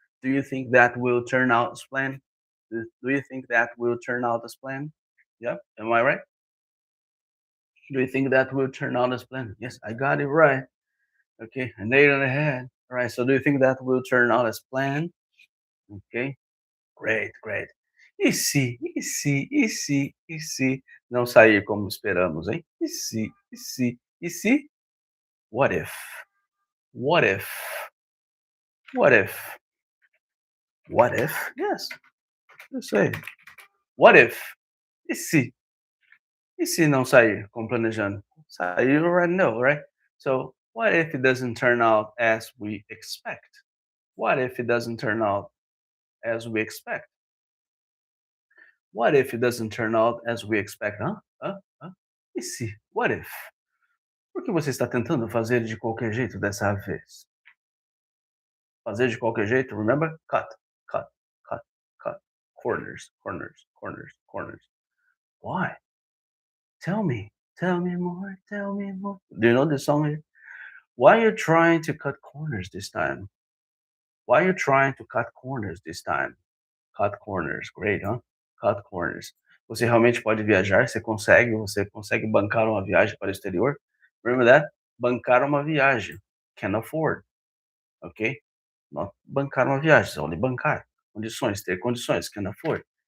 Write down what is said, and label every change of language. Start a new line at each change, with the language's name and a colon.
English: Do you think that will turn out as planned? Do you think that will turn out as planned? Yeah, am I right? Do you think that will turn out as planned? Yes, I got it right. Okay, I nailed it on the head. All right, so do you think that will turn out as planned? Okay, great, great.
Portuguese: E se não sair como esperamos, hein? E se?
English: What if? What if? What if? What if?
Portuguese: Yes, eu sei.
English: What if?
Portuguese: E se? E se não sair como planejando?
English: Sair, you already know, right? So, what if it doesn't turn out as we expect? What if it doesn't turn out as we expect? What if it doesn't turn out as we expect? Hã?
Portuguese: E se?
English: What if?
Portuguese: Por que você está tentando fazer de qualquer jeito dessa vez? Fazer de qualquer jeito,
English: remember? Cut, cut, cut, cut. Corners, corners, corners, corners. Why? Tell me. Tell me more. Tell me more. Do you know this song here? Why are you trying to cut corners this time? Why are you trying to cut corners this time? Cut corners. Great, huh? Cut corners.
Portuguese: Você realmente pode viajar? Você consegue bancar uma viagem para o exterior?
English: Remember that?
Portuguese: Bancar uma viagem.
English: Can afford. Ok?
Portuguese: Not bancar uma viagem, only bancar. Condições, ter condições,
English: can afford.